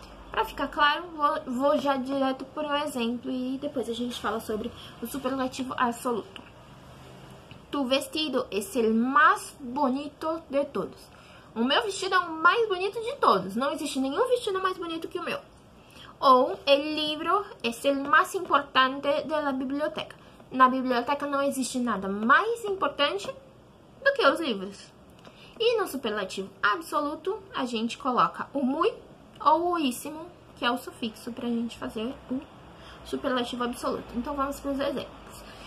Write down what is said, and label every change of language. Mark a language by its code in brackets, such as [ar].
[pt] Para ficar claro, vou já direto por um exemplo e depois a gente fala sobre o superlativo absoluto. Tu vestido é o mais bonito de todos. O meu vestido é o mais bonito de todos. Não existe nenhum vestido mais bonito que o meu. [es] Ou, el libro es el más importante de la biblioteca. [pt] Na biblioteca não existe nada mais importante do que os livros. E no superlativo absoluto, a gente coloca o muy ou o íssimo, que é o sufixo para a gente fazer o superlativo absoluto. Então, vamos para os exemplos.